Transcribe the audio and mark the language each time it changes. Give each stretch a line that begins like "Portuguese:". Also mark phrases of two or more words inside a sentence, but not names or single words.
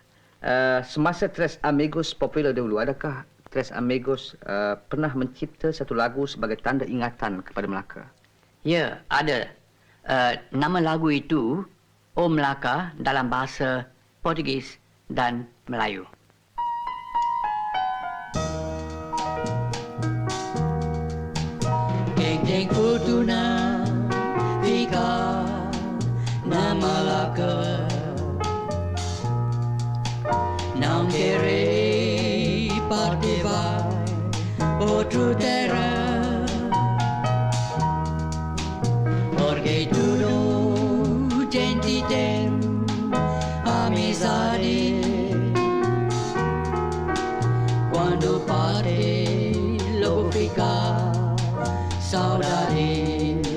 Malay: Semasa Tres Amigos popular dahulu, adakah Tres Amigos pernah mencipta satu lagu sebagai tanda ingatan kepada Melaka? Ya, ada. Nama lagu itu O Melaka dalam bahasa Portugis dan Melayu.
Malaccan Creole Portuguese: Geng Fortuna Vika na Malacca não querer parte vai outro terra porque tudo gente tem amizade quando parte logo fica saudade.